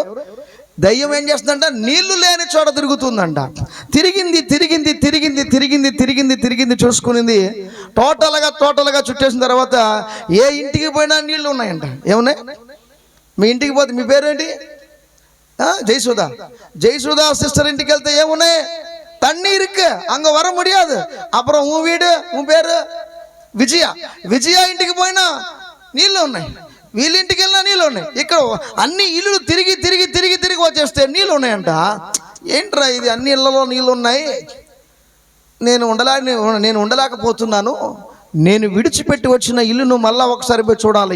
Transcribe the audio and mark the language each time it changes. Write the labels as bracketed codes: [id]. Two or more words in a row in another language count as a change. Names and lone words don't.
[te] దయ్యం ఏం చేస్తుందంట? నీళ్లు లేని చోట తిరుగుతుందంట. తిరిగింది చూసుకునింది. టోటల్గా చుట్టేసిన తర్వాత ఏ ఇంటికి పోయినా నీళ్లు ఉన్నాయంట. ఏమున్నాయి? మీ ఇంటికి పోతే, మీ పేరేంటి? జయసుధా సిస్టర్ ఇంటికి వెళ్తే ఏమున్నాయి? [ta] தண்ணீர் இருக்கு, அங்க வர முடியாது. அப்புறம் உன் வீடு, உன் பேரு [te] విజయ ఇంటికి పోయినా నీళ్ళు ఉన్నాయి, వీళ్ళ ఇంటికి వెళ్ళినా నీళ్ళు ఉన్నాయి. ఇక్కడ అన్ని ఇల్లు తిరిగి వచ్చేస్తే నీళ్ళు ఉన్నాయంట. ఏంట్రా ఇది, అన్ని ఇళ్లలో నీళ్ళు ఉన్నాయి, నేను ఉండలేకపోతున్నాను, నేను విడిచిపెట్టి వచ్చిన ఇల్లును మళ్ళా ఒకసారి పోయి చూడాలి.